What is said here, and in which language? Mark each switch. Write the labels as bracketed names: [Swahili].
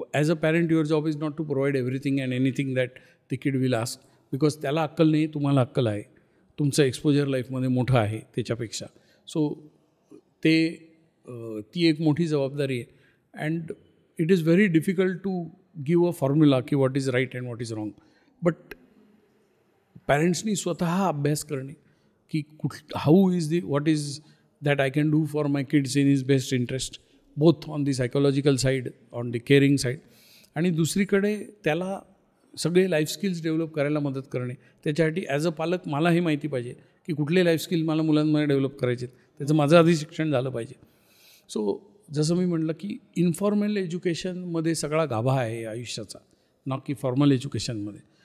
[English] as a parent your job is not to provide everything and anything that the kid will ask, because [Marathi] त्याला अक्कल नाही, तुम्हाला अक्कल आहे. तुमचं एक्सपोजर लाईफमध्ये मोठं आहे त्याच्यापेक्षा. सो ती एक मोठी जबाबदारी आहे. [English] And it is very difficult to give a formula की what is right and what is wrong. But [Marathi] पॅरेंट्सनी स्वतः अभ्यास करणे की [English] How is what is that I can do for my kids in his best interest, both on the psychological side, on the caring side. [Marathi] आणि दुसरीकडे त्याला सगळे life skills develop करायला मदत करणे. त्याच्यासाठी ॲज अ पालक मलाही माहिती पाहिजे की कुठले लाईफ स्किल मला मुलांमध्ये डेव्हलप करायचे, त्याचं माझं आधी शिक्षण झालं पाहिजे. सो जसं मी म्हटलं की इन्फॉर्मल एज्युकेशनमध्ये सगळा गाभा आहे आयुष्याचा, ना की फॉर्मल एज्युकेशनमध्ये.